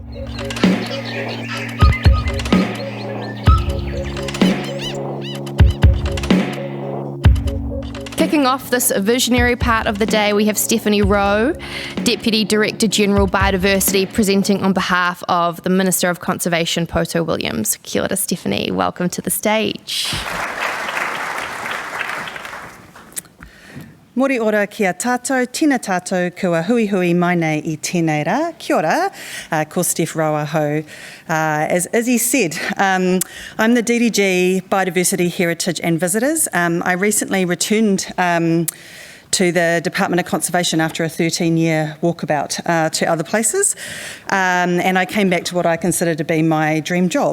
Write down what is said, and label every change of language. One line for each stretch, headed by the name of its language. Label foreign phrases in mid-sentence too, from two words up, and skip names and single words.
English: Kicking off this visionary part of the day, we have Stephanie Rowe, Deputy Director General Biodiversity, presenting on behalf of the Minister of Conservation, Poto Williams.
Māori: Kia ora,
English: Stephanie. Welcome to the stage.
Māori: Mori ora kia tātou, tina tātou, kua hui hui mai nei I tēnei rā. Kia ora, ko Steph Rowe ho.
English: As Izzy said, I'm the DDG Biodiversity, Heritage and Visitors. I recently returned to the Department of Conservation after a 13-year walkabout to other places, and I came back to what I consider to be my dream job.